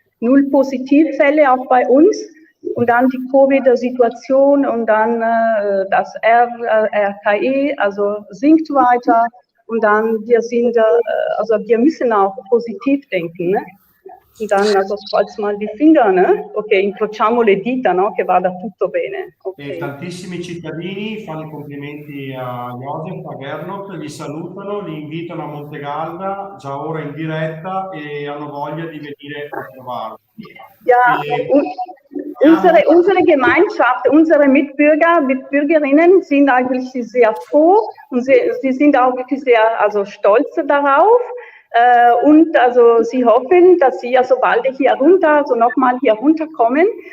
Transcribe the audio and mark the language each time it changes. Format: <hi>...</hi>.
<de>0 Positivfälle auch bei uns. Und dann die Covid-Situation und dann das RKI, sinkt weiter. Und dann wir müssen auch positiv denken. Ne? Und dann falls mal die Finger, ne?</de> <it>Ok, incrociamo le dita, no? Che vada tutto bene. Okay. E tantissimi cittadini fanno i complimenti a Josef, a Gernot, li salutano, li invitano a Montegalda, già ora in diretta e hanno voglia di venire a trovarlo.</it> <de>Ja, unsere Gemeinschaft, unsere Mitbürgerinnen sind eigentlich sehr froh und sie sind auch wirklich sehr stolz darauf. Und sie hoffen, dass sie bald hier runter, nochmal hier runterkommen.</de>